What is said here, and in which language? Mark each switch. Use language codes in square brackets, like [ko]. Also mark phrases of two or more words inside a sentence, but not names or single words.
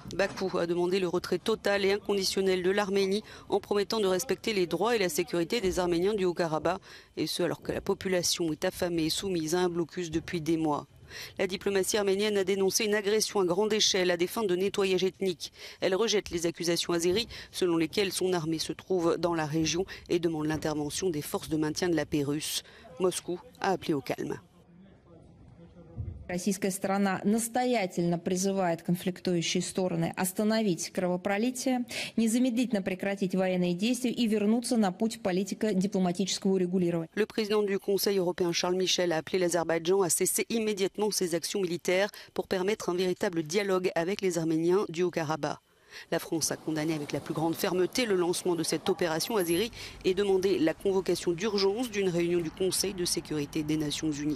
[fr] Bakou a demandé le retrait total et inconditionnel de l'Arménie en promettant de respecter les droits et la sécurité des Arméniens du Haut-Karabakh, et ce alors que la population est affamée et soumise à un blocus depuis des mois. La diplomatie arménienne a dénoncé une agression à grande échelle à des fins de nettoyage ethnique. Elle rejette les accusations azéries selon lesquelles son armée se trouve dans la région et demande l'intervention des forces de maintien de la paix russes. Moscou a appelé au calme. [ru] Российская сторона настоятельно призывает конфликтующие стороны остановить кровопролитие, незамедлительно прекратить военные действия и вернуться на путь политико-дипломатического урегулирования. [fr] Le président du Conseil européen Charles Michel a appelé l'Azerbaïdjan à cesser immédiatement ses actions militaires pour permettre un véritable dialogue avec les Arméniens du Haut-Karabakh. La France a condamné avec la plus grande fermeté le lancement de cette opération azérie et demandé la convocation d'urgence d'une réunion du Conseil de sécurité des Nations Unies.